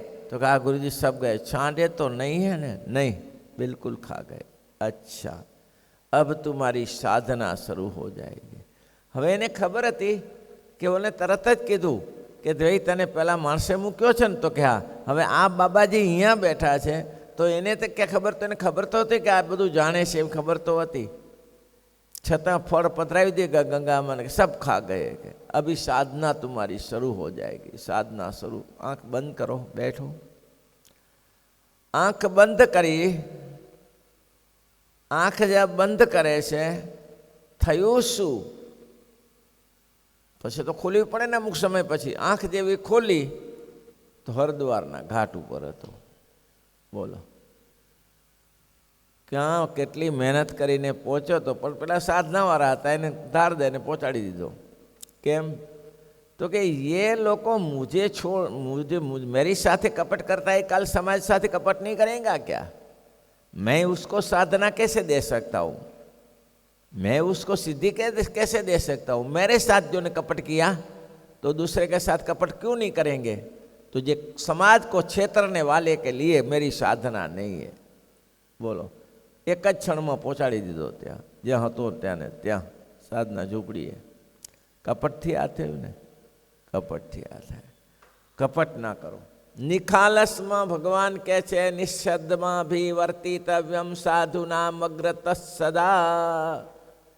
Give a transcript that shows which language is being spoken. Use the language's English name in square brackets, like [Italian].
[Hindi] तो कहा गुरुजी सब गए, छांटे तो नहीं है ना? नहीं, बिल्कुल खा गए. अच्छा, अब तुम्हारी साधना शुरू हो जाएगी. [Gujarati] હવે એને ખબર હતી કે ઓને તરત જ કીધું કે ભાઈ તને પેલા માણસે મૂક્યો છે ને? તો કે હા. હવે આ બાબાજી અહીંયા બેઠા છે, તો એને તો કે ખબર, તો એને ખબર તો હતી કે આ બધું જાણે છે, એમ ખબર તો હતી. [Hindi] छता फल पधरावी देगा गंगा में, सब खा गए कि अभी साधना तुम्हारी शुरू हो जाएगी. साधना शुरू. आंख बंद करो, बैठो. आंख बंद करी. आंख जब बंद करे છે, [Gujarati] થયું શું? પછી તો ખોલવી પડે ને અમુક સમય પછી. આંખ જેવી ખોલી તો હરદ્વારના ઘાટ ઉપર હતો. બોલો ક્યાં કેટલી મહેનત કરીને પહોંચ્યો તો, પણ પેલા સાધનાવાળા હતા, એને ધાર દઈને પહોંચાડી દીધો. કેમ? [Hindi] तो कि ये लोग मुझे मेरी साथे कपट करता है, कल समाज साथे कपट नहीं करेगा क्या? मैं उसको साधना कैसे दे सकता हूँ, मैं उसको सिद्धि कैसे दे सकता हूँ। मेरे साथ जो ने कपट किया तो दूसरे के साथ कपट क्यों नहीं करेंगे। तो ये समाज को छेतरने वाले के लिए मेरी साधना नहीं है। [Gujarati] बोलो, एक જ ક્ષણમાં પહોંચાડી દીધો ત્યાં, જ્યાં હતો ત્યાં ને ત્યાં સાધના ઝૂંપડીએ। કપટથી આ થયું ને, કપટથી આ થાય। કપટ ના કરો। નિખાલસમાં ભગવાન કહે છે નિષદ્ધમાં ભી વર્તિતવ્યમ સાધુનામ અગ્રત સદા।